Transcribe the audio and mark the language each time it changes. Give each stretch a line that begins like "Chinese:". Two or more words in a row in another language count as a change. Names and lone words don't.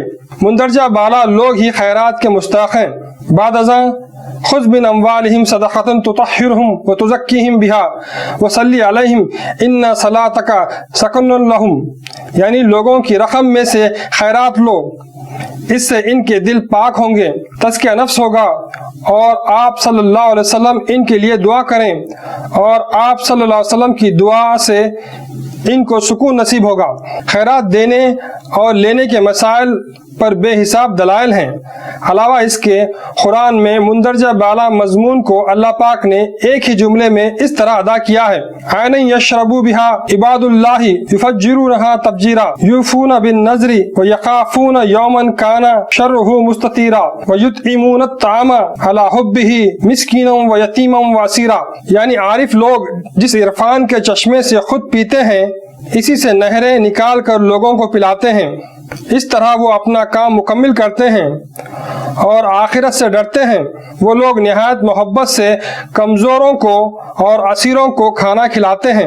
Urdu: مندرجہ بالا لوگ ہی خیرات کے مستحق ہیں۔ بعد ازاں
Arabic: خذ من اموالہم صدقۃ تطہرہم وتزکیہم بہا وصلی علیہم ان صلاتک سکن لہم،
Urdu: یعنی لوگوں کی رقم میں سے خیرات لو، اس سے ان کے دل پاک ہوں گے، تزکیہ نفس ہوگا، اور آپ
Arabic: صلی اللہ علیہ وسلم
Urdu: ان کے لیے دعا کریں اور آپ
Arabic: صلی اللہ علیہ وسلم
Urdu: کی دعا سے ان کو سکون نصیب ہوگا۔ خیرات دینے اور لینے کے مسائل پر بے حساب دلائل ہیں۔ علاوہ اس کے قرآن میں مندرجہ بالا مضمون کو اللہ پاک نے ایک ہی جملے میں اس طرح ادا کیا ہے:
Arabic: عین یشرب بہا عباد اللہ یفجرونہا تفجیرا یوفون بالنذر ویخافون یوما کان شرہ مستطیرا ویطعمون الطعام علی حبہ مسکینا ویتیما واسیرا۔
Urdu: یعنی عارف لوگ جس عرفان کے چشمے سے خود پیتے ہیں، اسی سے نہریں نکال کر لوگوں کو پلاتے ہیں۔ اس طرح وہ اپنا کام مکمل کرتے ہیں اور آخرت سے ڈرتے ہیں۔ وہ لوگ نہایت محبت سے کمزوروں کو اور اسیروں کو کھانا کھلاتے ہیں۔